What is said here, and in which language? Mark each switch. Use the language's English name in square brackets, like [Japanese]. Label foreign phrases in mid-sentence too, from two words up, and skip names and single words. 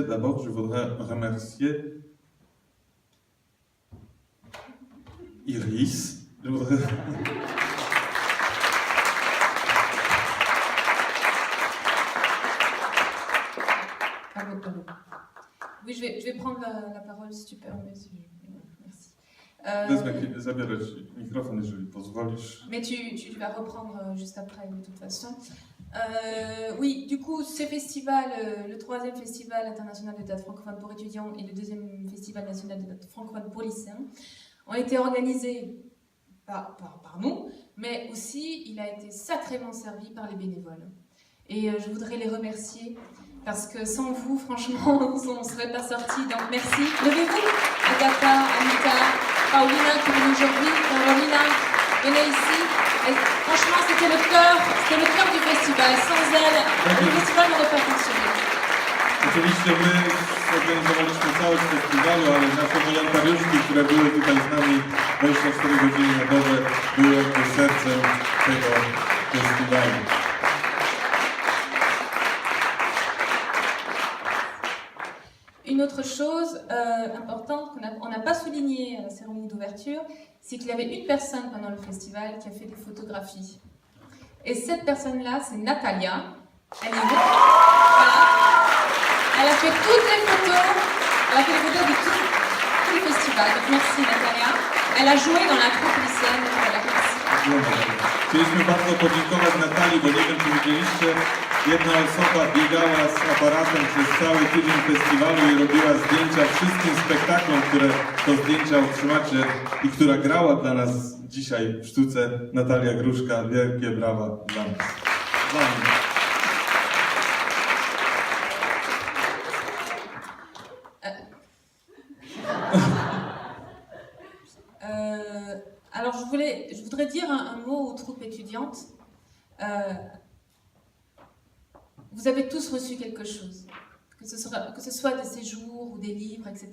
[French] D'abord, je voudrais remercier Iris. Je voudrais... Pardon. Oui, je vais prendre la parole si tu permets. Merci. [Polish] Wezmę, zabiorę ci mikrofon, jeżeli pozwolisz. [French] Mais tu vas reprendre juste après, de toute façon. Oui, du coup, ce festival, le 3e festival international de théâtre francophone pour étudiants et le 2e festival national de théâtre francophone pour lycéens, ont été organisés par nous, mais aussi il a été sacrément servi par les bénévoles. Et je voudrais les remercier parce que sans vous, franchement, on ne serait pas sortis. Donc merci. Levez-vous, Agatha, Anita, Paulina qui est venue aujourd'hui, Carolina, venez ici. Et franchement, c'était le cœur du festival. Sans elle, le festival n'aurait pas fonctionné. [Polish] Oczywiście my zorganizowaliśmy całość festiwalu, ale nasze wolontariuszki, które były tutaj z nami 24 godziny na dobę, były jakby sercem tego festiwalu. [French] Une autre chose importante qu'on n'a pas souligné à la cérémonie d'ouverture, c'est qu'il y avait une personne pendant le festival qui a fait des photographies. Et cette personne-là, c'est Natalia. Elle est là. Voilà. Elle a fait toutes les photos. Elle a fait les photos de tous les festivals. Donc merci Natalia. Elle a joué dans la troupe lycéenne. Voilà, merci. [Polish] Chcieliśmy bardzo podziękować Natalii, bo nie wiem, czy widzieliście, jedna osoba biegała z aparatem przez cały tydzień festiwalu i robiła zdjęcia wszystkim spektaklom, które to zdjęcia otrzymacie i która grała dla nas dzisiaj w sztuce. Natalia Gruszka, wielkie brawa dla nas. Dla mnie. [French] Alors je voudrais dire un mot aux troupes étudiantes. Vous avez tous reçu quelque chose, que ce soit des séjours ou des livres, etc.